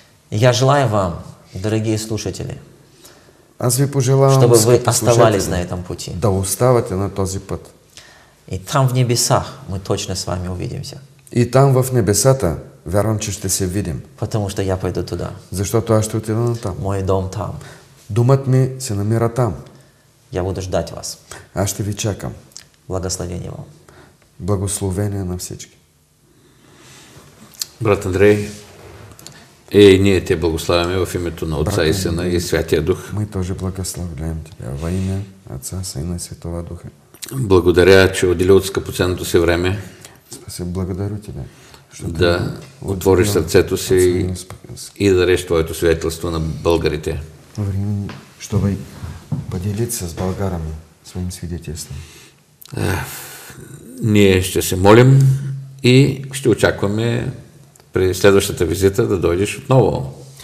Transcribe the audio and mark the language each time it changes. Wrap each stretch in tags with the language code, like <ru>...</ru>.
<ru>Я желаю вам, дорогие слушатели,</ru> <bg>Аз ви пожелавам,</bg> <ru>чтобы вы</ru> <bg>скъпи</bg> <ru>оставались на</ru> <bg>слушатели,</bg> <ru>этом пути.</ru> <bg>да оставате на този път.</bg> <ru>И там в небесах мы точно с вами увидимся,</ru> <bg>И там в небесата, вярвам, че ще се видим,</bg> <ru>потому что я пойду туда.</ru> <bg>защото аз ще отида на там.</bg> <ru>Мой дом там.</ru> <bg>Думът ми се намира там.</bg> <ru>Я буду ждать вас.</ru> <bg>Аз ще ви чакам.</bg> <ru>Благословения вам.</ru> <bg>Благословения на всички. Брат Андрей, и ние те благославяме в името на Отца и Сина и Святия Дух.</bg> <ru>Мы тоже благословляем Тебя во имя Отца, Сына и Святого Духа.</ru> <bg>Благодаря, че отдели от скъпоценното си време</bg> <ru>Спасибо, благодарю Тебя.</ru> <bg>Да отвориш сърцето си и да дадеш Твоето свидетелство на българите.</bg> <ru>Времени, чтобы поделиться с болгарами своим свидетельством.</ru> <bg>Ние ще се молим и ще очакваме при следващата визита да дойдеш отново.</bg>